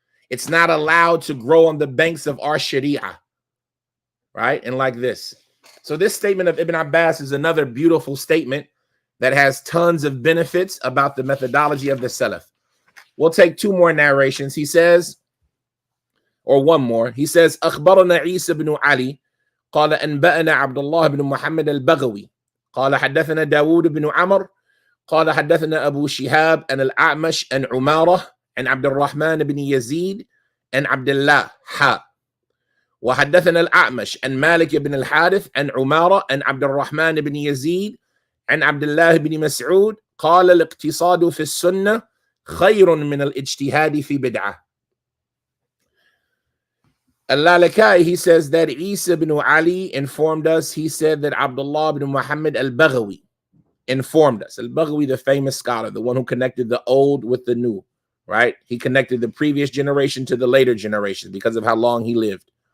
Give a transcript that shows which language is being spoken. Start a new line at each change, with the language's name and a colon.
English: It's not allowed to grow on the banks of our Sharia. Right? And like this. So this statement of Ibn Abbas is another beautiful statement that has tons of benefits about the methodology of the Salaf. We'll take two more narrations. He says, or one more.
Arabic: He says, أخبرنا عيسى بن علي قال أنبأنا عبد الله بن محمد البغوي قال حدثنا داود بن عمر قال حدثنا أبو شهاب عن الأعمش عن عمارة عن عبد الرحمن بن يزيد عن عبد الله وحدثنا الأعمش عن مالك بن الحارث عن عمارة عن عبد الرحمن بن يزيد عن عبد الله بن مسعود قال الاقتصاد في السنة خير من الاجتهاد في بدعة.
English: Al-Lalakai, he says that Isa ibn Ali informed us. He said that Abdullah ibn Muhammad al-Baghawi informed us. Al-Baghawi, the famous scholar, the one who connected the old with the new, right? He connected the previous generation to the later generation because of how long he lived.